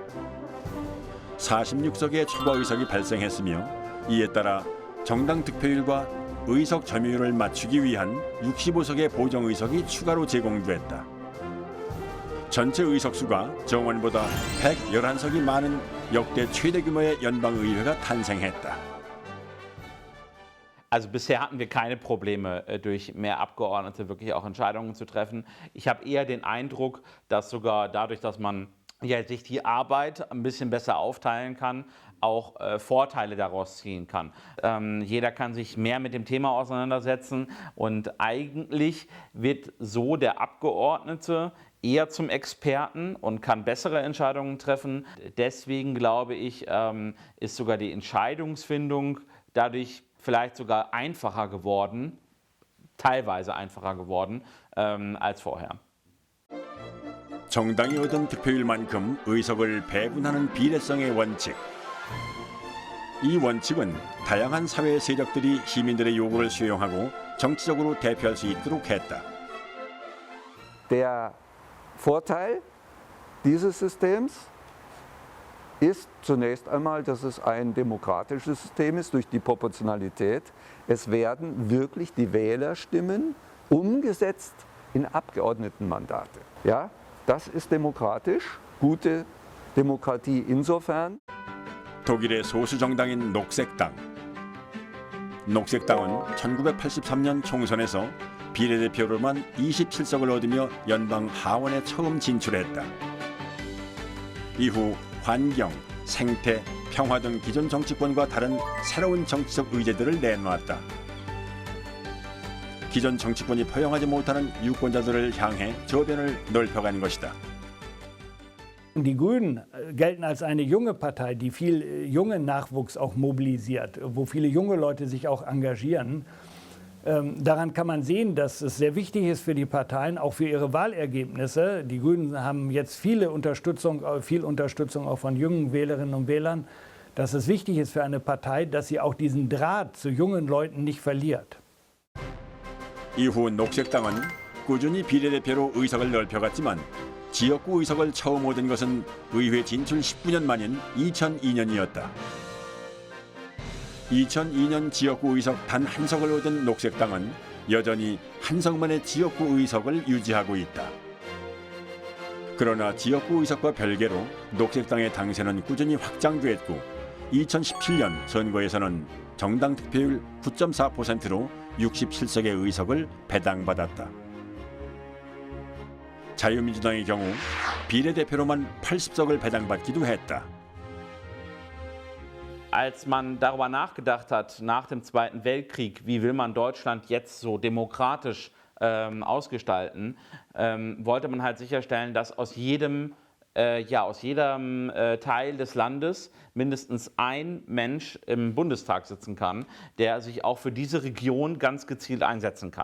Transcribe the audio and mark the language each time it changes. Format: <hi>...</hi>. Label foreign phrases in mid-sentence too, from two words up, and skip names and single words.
<ko>46석의 초과의석이 발생했으며 이에 따라 정당 득표율과 의석 점유율을 맞추기 위한 65석의 보정의석이 추가로 제공됐다. 전체 의석수가 정원보다 111석이 많은 역대 최대 규모의 연방의회가 탄생했다.</ko> <de>Also bisher hatten wir keine Probleme, durch mehr Abgeordnete wirklich auch Entscheidungen zu treffen. Ich habe eher den Eindruck, dass sogar dadurch, dass man sich die Arbeit ein bisschen besser aufteilen kann, auch Vorteile daraus ziehen kann. Jeder kann sich mehr mit dem Thema auseinandersetzen und eigentlich wird so der Abgeordnete eher zum Experten und kann bessere Entscheidungen treffen. Deswegen glaube ich, ist sogar die Entscheidungsfindung dadurch vielleicht sogar einfacher geworden, teilweise einfacher geworden als vorher.</de> <ko>정당이 얻은 득표율만큼 의석을 배분하는 비례성의 원칙. 이 원칙은 다양한 사회 세력들이 시민들의 요구를 수용하고 정치적으로 대표할 수 있도록 했다.</ko> <de>Der Vorteil dieses Systems ist zunächst einmal, dass es ein demokratisches System ist durch die Proportionalität. Es werden wirklich die Wählerstimmen umgesetzt in Abgeordnetenmandate. Ja, das ist demokratisch, gute Demokratie insofern.</de> <ko>독일의 소수 정당인 녹색당. 녹색당은 1983년 총선에서 비례대표로만 27석을 얻으며 연방 하원에 처음 진출했다. 이후 환경, 생태, 평화 등 기존 정치권과 다른 새로운 정치적 의제들을 내놓았다. 기존 정치권이 포용하지 못하는 유권자들을 향해 저변을 넓혀간 것이다.</ko> <de>Die Grünen gelten als eine junge Partei, die viel jungen Nachwuchs auch mobilisiert, wo viele junge Leute sich auch engagieren. Daran kann man sehen, dass es sehr wichtig ist für die Parteien, auch für ihre Wahlergebnisse. Die Grünen haben jetzt viel Unterstützung auch von jungen Wählerinnen und Wählern, dass es wichtig ist für eine Partei, dass sie auch diesen Draht zu jungen Leuten nicht verliert.</de> <ko>이후 녹색당은 꾸준히 비례대표로 의석을 넓혀갔지만 지역구 의석을 처음 얻은 것은 의회 진출 19년 만인 2002년이었다. 2002년 지역구 의석 단 한 석을 얻은 녹색당은 여전히 한 석만의 지역구 의석을 유지하고 있다. 그러나 지역구 의석과 별개로 녹색당의 당세는 꾸준히 확장됐고 2017년 선거에서는 정당 득표율 9.4%로 67석의 의석을 배당받았다. 자유민주당의 경우 비례대표로만 80석을 배당받기도 했다.</ko> <de>Als man darüber nachgedacht hat, nach dem Zweiten Weltkrieg, wie will man Deutschland jetzt so demokratisch ausgestalten, wollte man halt sicherstellen, dass aus jedem Teil des Landes mindestens ein Mensch im Bundestag sitzen kann, der sich auch für diese Region ganz gezielt einsetzen kann.</de>